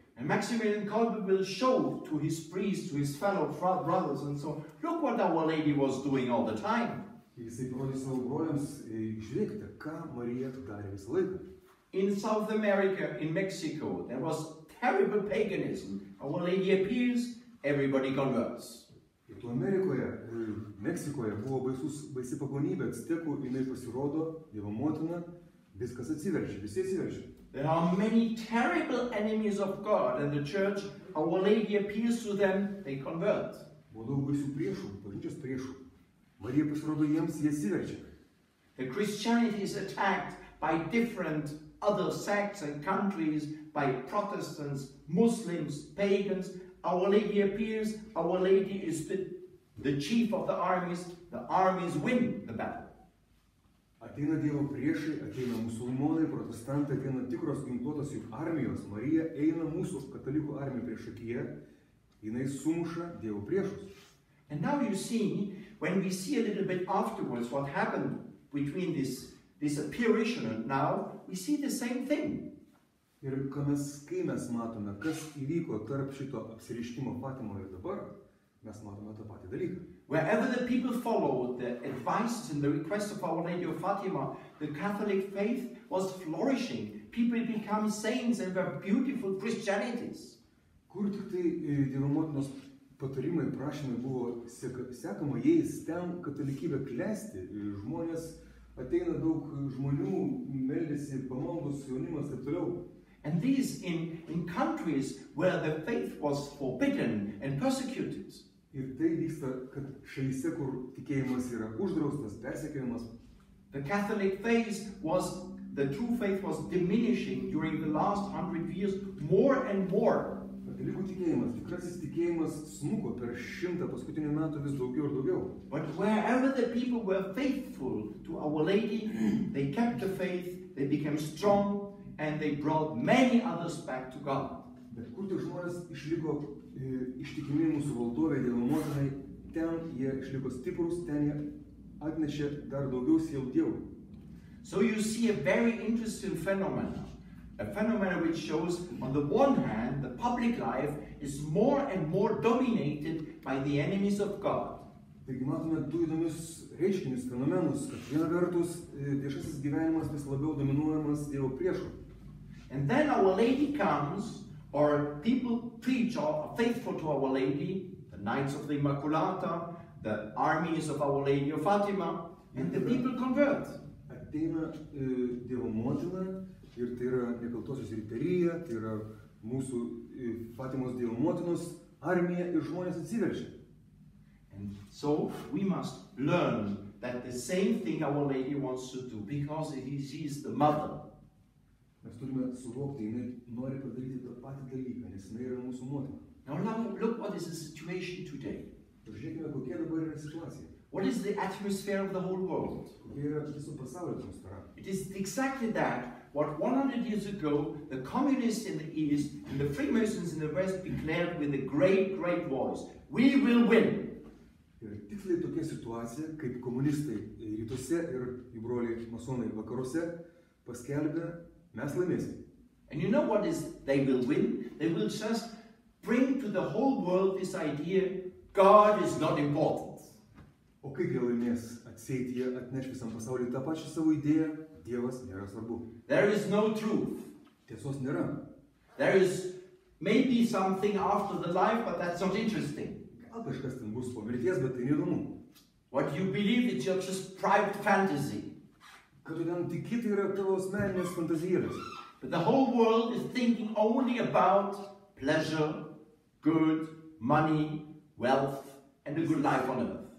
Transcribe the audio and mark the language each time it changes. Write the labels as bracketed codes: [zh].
[en] And Maximilian Kolbe will show to his priests, to his fellow brothers and so, look what Our Lady was doing all the time. [lt] Jisai parodė savo broliams, žiūrėkite, ką Marija darė visą laiką. [en] In South America, in Mexico, there was terrible paganism. Our Lady appears, everybody converts. [lt] Pietų Amerikoje, Meksikoje buvo baisi pagonybė, actekų, jinai pasirodo, Dievo motina, viskas atsiverčia, visi atsiverčia. [en] There are many terrible enemies of God, and the church, Our Lady appears to them, they convert. [lt] Buvo daug baisių priešų, bažnyčios priešų. Marija pasirodo jiems, jie atsiverčia. [en] The Christianity is attacked by different other sects and countries, by Protestants, Muslims, pagans. Our Lady appears, Our Lady is the chief of the armies win the battle. [lt] Ateina Dievo priešai, ateina musulmonai, protestantai, ateina tikros ginkluotos jų armijos. Marija eina mūsų katalikų armija priešakyje, jinai sumuša Dievo priešus. [en] And now you see, when we see a little bit afterwards what happened between this apparition and now, we see the same thing. [lt] Ir kai mes matome, kas įvyko tarp šito apsireiškimo Fatimoje ir dabar, mes matome tą patį dalyką. [en] Wherever the people followed the advices and the requests of Our Lady of Fatima, the Catholic faith was flourishing. People became saints and were beautiful Christianities. [lt] Kur tik tai Dievo motinos patarimai, prašymai buvo sekama jais, ten katalikybė klesti, žmonės ateina daug žmonių, meldėsi, pamaldos, jaunimas ir toliau. [en] And these in countries where the faith was forbidden and persecuted. [lt] Ir tai vyksta, kad šalyse, kur tikėjimas yra uždraustas, persekiojimas. [en] The Catholic faith the true faith was diminishing during the last 100 years more and more. [lt] Katalikų tikėjimas, tikrasis tikėjimas smuko per 100 paskutinių metų vis daugiau ir daugiau. [en] But wherever the people were faithful to Our Lady, they kept the faith, they became strong, and they brought many others back to God. [lt] Bet kur tik žmonės išliko ištikimi mūsų valdovė Dievo motinai, ten jie išliko stiprus, ten jie atnešė dar daugiau sielų Dievui. [en] So you see a very interesting phenomenon. A phenomenon which shows, on the one hand, the public life is more and more dominated by the enemies of God. [lt] Taigi matome du įdomius reiškinius, fenomenus, kad viena vertus viešasis gyvenimas vis labiau dominuojamas Dievo priešų. [en] And then Our Lady comes, or people preach or are faithful to Our Lady, the Knights of the Immaculata, the armies of Our Lady of Fatima, and the people convert. [lt] Ateina Dievo motina, ir tai yra Nekaltosios Riterija, tai yra mūsų Fatimos Dievo motinos armija ir žmonės atsiverčia. [en] And so we must learn that the same thing Our Lady wants to do, because she is the mother. [lt] Mes turime suvokti, jinai nori padaryti tą patį dalyką, nes jinai yra mūsų motina. [en] Now look what is the situation today. [lt] Žiūrėkime, kokia dabar yra situacija. [en] What is the atmosphere of the whole world? [lt] Kokia yra viso pasaulio atmosfera. [en] It is exactly that, what 100 years ago the communists in the East and the Freemasons in the West declared with a great, great voice, we will win. [lt] Ir tiksliai tokia situacija, kaip komunistai rytuose ir jų broliai masonai vakaruose paskelbė, mes laimėsim. [en] And you know what is they will win? They will just bring to the whole world this idea, God is not important. [lt] O kaip jie laimės? Atseit jie atneš visam pasauliui tą pačią savo idėją, Dievas nėra svarbu. [en] There is no truth. [lt] Tiesos nėra. [en] There is maybe something after the life, but that's not interesting. [lt] Gal kažkas ten bus po mirties, bet tai neįdomu. [en] What you believe is your just private fantasy. [lt] Kad tu ten tiki, tai yra tavo asmeninės fantazijėlės. [en] But the whole world is thinking only about pleasure, good, money, wealth, and a good life on earth.